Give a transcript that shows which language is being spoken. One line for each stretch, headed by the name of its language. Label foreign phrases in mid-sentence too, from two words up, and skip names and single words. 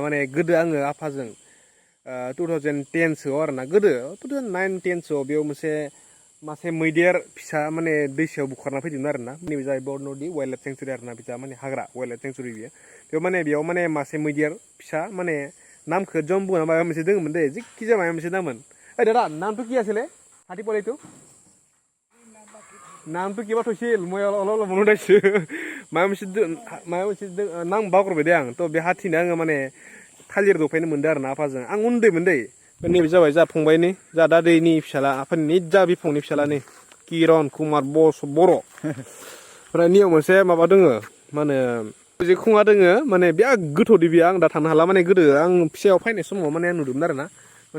Bodo: माने गोदो आङो आफाजों 2010 सोआव आरोना गोदो 2009-10 सोआव बेयाव मासे मैदेर फिसा माने दैसायाव बुखारना फैदोंमोन आरोना नैबे जाबाय बरन'दि
English: wild life sanctuary
Bodo: आरोना बिथा माने हाग्रा
English: wild life sanctuary
Bodo: बेयाव माने मासे मैदेर फिसा माने नामखौ जम्बु ना माबा मोनसे दङमोन दे जिखि जाया माबा मोनसे नाममोन ओइ दादा नामथ'
Assamese: কি আছিলে হাতী পলাইতো
Bodo: नामथ'
Assamese: কিবা থৈছিল মই অলপ মনত আহিছে
Bodo: माबा मोनसे नाम बावगारबाय दे आं थ' बे हाथिनो आङो माने थालिर दफायनो मोनदों आरोना आफाजों आं उन्दैमोन दे नैबे जाबाय जा फंबायनि जा दादैनि फिसाला आफानि जा बिफंनि फिसालानि किरन कुमार बर' ओमफ्राय नियाव मोनसे माबा दोङो मा होनो जे खुङा दोङो माने बिराद गोथौ दि बियो आं दा थांनो हाला माने गोदो आं फिसायाव फैनाय समाव माने नुदोंमोन आरोना माने